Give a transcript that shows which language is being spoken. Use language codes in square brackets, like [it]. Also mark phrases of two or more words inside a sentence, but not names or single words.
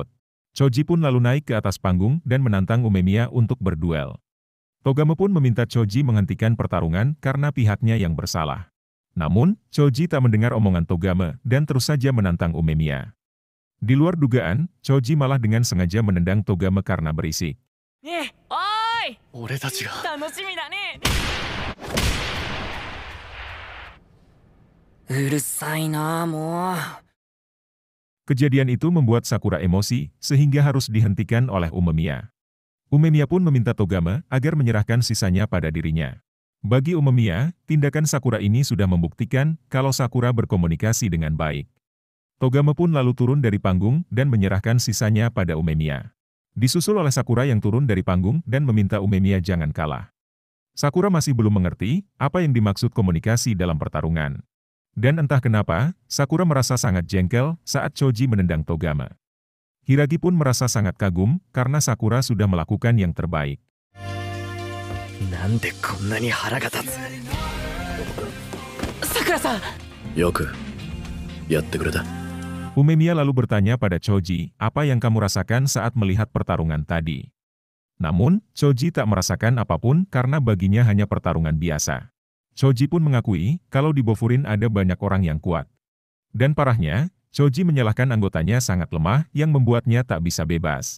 [id] Choji pun lalu naik ke atas panggung dan menantang Umemiya untuk berduel. Togama pun meminta Choji menghentikan pertarungan karena pihaknya yang bersalah. Namun, Choji tak mendengar omongan Togama dan terus saja menantang Umemiya. Di luar dugaan, Choji malah dengan sengaja menendang Togame karena berisik. [ja] ねえおーい俺たちが楽しみだねうるさいなもう [id] Kejadian itu membuat Sakura emosi, sehingga harus dihentikan oleh Umemiya. Umemiya pun meminta Togame agar menyerahkan sisanya pada dirinya. Bagi Umemiya, tindakan Sakura ini sudah membuktikan kalau Sakura berkomunikasi dengan baik. Togame pun lalu turun dari panggung dan menyerahkan sisanya pada Umemiya. Disusul oleh Sakura yang turun dari panggung dan meminta Umemiya jangan kalah. Sakura masih belum mengerti apa yang dimaksud komunikasi dalam pertarungan. Dan entah kenapa, Sakura merasa sangat jengkel saat Choji menendang Togame. Hiragi pun merasa sangat kagum karena Sakura sudah melakukan yang terbaik. [ja] なんでこんなに腹が立つさくらさんよくやってくれた [id] Umemiya lalu bertanya pada Choji, apa yang kamu rasakan saat melihat pertarungan tadi? Namun, Choji tak merasakan apapun karena baginya hanya pertarungan biasa. Choji pun mengakui kalau di Bofurin ada banyak orang yang kuat. Dan parahnya, Choji menyalahkan anggotanya sangat lemah yang membuatnya tak bisa bebas.